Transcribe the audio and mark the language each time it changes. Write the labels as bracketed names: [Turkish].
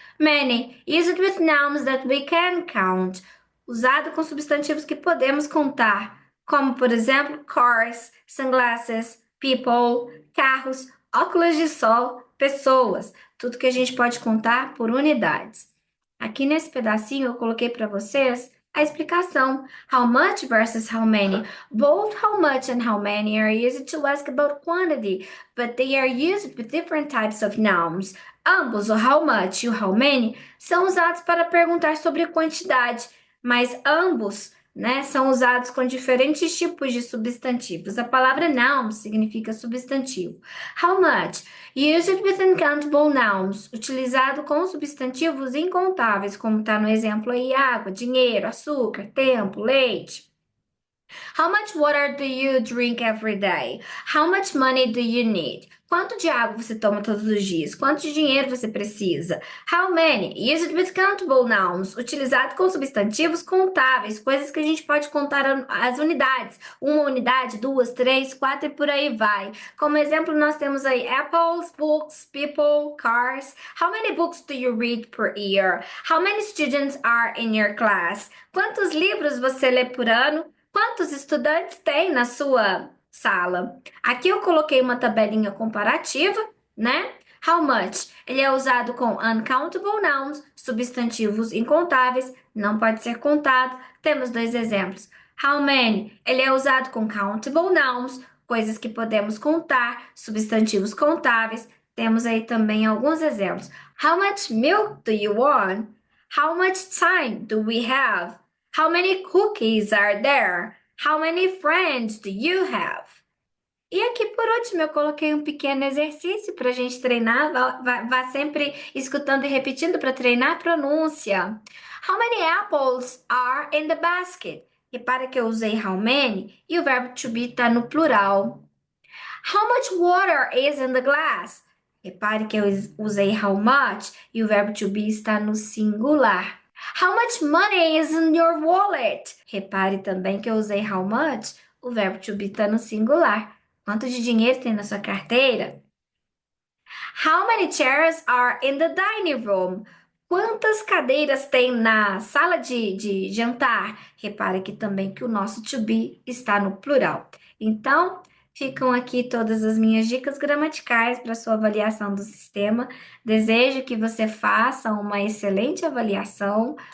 [English] Many, used with nouns that we can count, [Portuguese] usado com substantivos que podemos contar, como por exemplo, [English] cars, sunglasses, people, [Portuguese] carros, óculos de sol, pessoas, tudo que a gente pode contar por unidades. Aqui nesse pedacinho eu coloquei para vocês a explicação. [English] How much versus how many. Both how much and how many are used to ask about quantity, but they are used with different types of nouns. [Portuguese] Ambos, o how much e o how many, são usados para perguntar sobre quantidade, mas ambos, né, são usados com diferentes tipos de substantivos. A palavra noun significa substantivo. [English] How much? Used with uncountable nouns, [Portuguese] utilizado com substantivos incontáveis, como está no exemplo aí, água, dinheiro, açúcar, tempo, leite. [English] How much water do you drink every day? How much money do you need? [Portuguese] Quanto de água você toma todos os dias? Quanto de dinheiro você precisa? [English] How many? Used with countable nouns. [Portuguese] Utilizado com substantivos contáveis, coisas que a gente pode contar as unidades. Uma unidade, duas, três, quatro e por aí vai. Como exemplo, nós temos aí [English] apples, books, people, cars. How many books do you read per year? How many students are in your class? [Portuguese] Quantos livros você lê por ano? Quantos estudantes tem na sua sala? Aqui eu coloquei uma tabelinha comparativa, né? [English] How much? [Portuguese] Ele é usado com uncountable nouns, substantivos incontáveis, não pode ser contado. Temos 2 exemplos. [English] How many? [Portuguese] Ele é usado com countable nouns, coisas que podemos contar, substantivos contáveis. Temos aí também alguns exemplos. [English] How much milk do you want? How much time do we have? How many cookies are there? How many friends do you have? [Portuguese] E aqui por último, eu coloquei um pequeno exercício para a gente treinar. Vá sempre escutando e repetindo para treinar a pronúncia. [English] How many apples are in the basket? [Portuguese] Repara que eu usei how many e o verbo to be está no plural. [English] How much water is in the glass? [Portuguese] Repare que eu usei how much e o verbo to be está no singular. [English] How much money is in your wallet? [Portuguese] Repare também que eu usei how much, o verbo to be está no singular. Quanto de dinheiro tem na sua carteira? [English] How many chairs are in the dining room? [Portuguese] Quantas cadeiras tem na sala de jantar? Repare aqui também que o nosso to be está no plural. Então, ficam aqui todas as minhas dicas gramaticais para sua avaliação do sistema. Desejo que você faça uma excelente avaliação.